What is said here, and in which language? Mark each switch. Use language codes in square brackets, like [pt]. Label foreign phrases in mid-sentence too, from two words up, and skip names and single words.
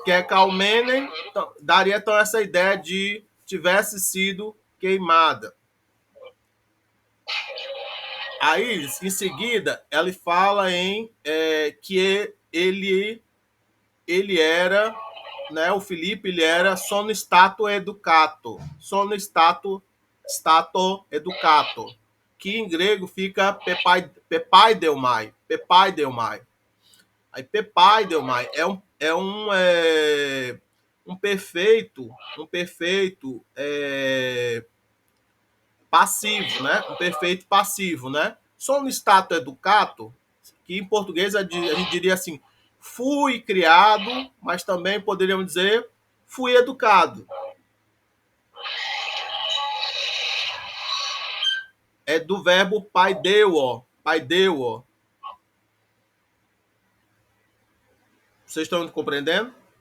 [pt] que é Calmenem, então, daria então essa ideia de tivesse sido queimada. Aí, em seguida, ele fala em que ele era, né, o Filipe, ele era [it] sono stato educato, stato educato, [pt] que em grego fica pepaideumai. Aí pepaideumai um perfeito passivo, né? Um perfeito passivo, né? [it] Sono stato educato, [pt] que em português a gente diria assim, fui criado, mas também poderíamos dizer fui educado. É do verbo paideuo. Vocês estão compreendendo?